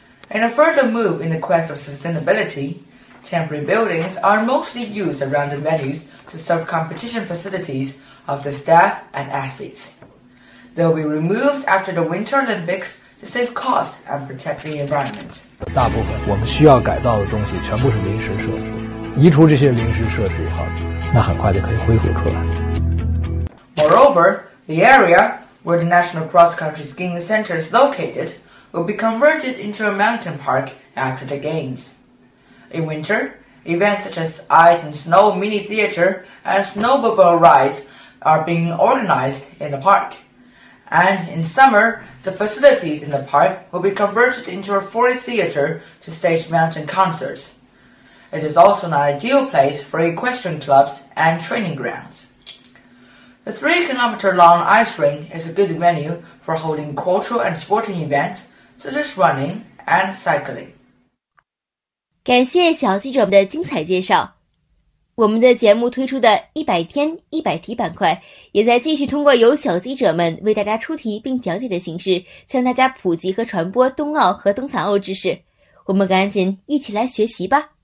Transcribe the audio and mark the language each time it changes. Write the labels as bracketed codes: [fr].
[en] In a further move in the quest of sustainability,Temporary buildings are mostly used around the venues to serve competition facilities of the staff and athletes. They'll be removed after the Winter Olympics to save costs and protect the environment. [zh] 大部分我们需要改造的东西全部是临时设施。移除这些临时设施以后，那很快就可以恢复出来。 [en] Moreover, the area where the National Cross Country Skiing Center is located will be converted into a mountain park after the games. In winter, events such as ice and snow mini theater and snowmobile rides are being organized in the park. And in summer, the facilities in the park will be converted into a forest theater to stage mountain concerts. It is also an ideal place for equestrian clubs and training grounds. The 3-kilometer-long ice rink is a good venue for holding cultural and sporting events such as running and cycling. [zh] 感谢小记者们的精彩介绍。我们的节目推出的100天100题板块也在继续通过由小记者们为大家出题并讲解的形式向大家普及和传播冬奥和冬残奥知识。我们赶紧一起来学习吧。